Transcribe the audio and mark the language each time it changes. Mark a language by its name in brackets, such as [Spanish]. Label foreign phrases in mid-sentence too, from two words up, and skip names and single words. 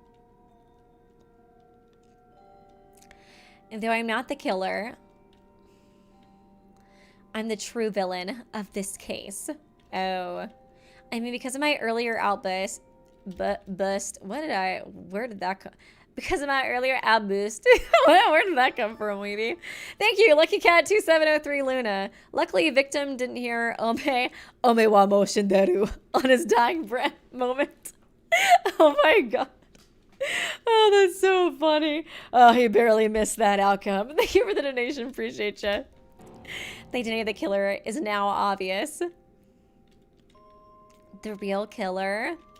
[English] And though I'm not the killer, I'm the true villain of this case. Oh. I mean, because of my earlier outburst, where did that come? Because of my earlier outburst. Where did that come from, Weeby? Thank you, Lucky Cat 2703 Luna. Luckily, victim didn't hear [Japanese] お前はもう死んでいる [English] on his dying breath moment. Oh my god. Oh, that's so funny. Oh, he barely missed that outcome. Thank you for the donation. Appreciate you. The identity of the killer is now obvious. The real killer.